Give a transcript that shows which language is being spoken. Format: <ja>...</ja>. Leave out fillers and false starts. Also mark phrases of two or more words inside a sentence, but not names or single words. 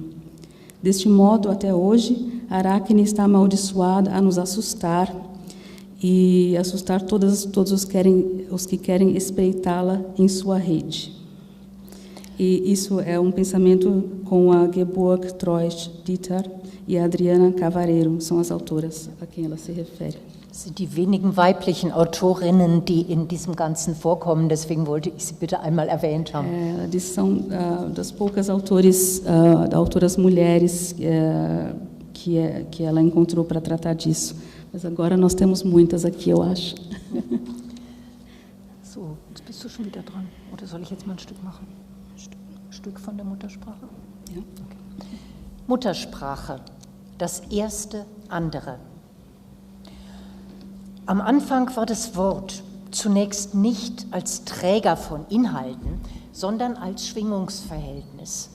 <pt>Deste modo, até hoje, Aracne está amaldiçoada a nos assustar e assustar todos os que querem espreitá-la em sua rede. E isso é um pensamento com a Geborg Treusch-Dieter e a Adriana Cavareiro, são as autoras a quem ela se refere.</pt> <de>Das sind die wenigen weiblichen Autorinnen, die in diesem Ganzen vorkommen, deswegen wollte ich sie bitte einmal erwähnt haben.</de> <pt>Eles são das poucas autoras mulheres que ela encontrou para tratar disso. Mas agora nós temos muitas aqui, eu acho.</pt> <de>So, jetzt bist du schon wieder dran. Oder soll ich jetzt mal ein Stück machen? Ein Stück von der Muttersprache? Ja. Okay. Muttersprache, das erste andere. Am Anfang war das Wort zunächst nicht als Träger von Inhalten, sondern als Schwingungsverhältnis.</de>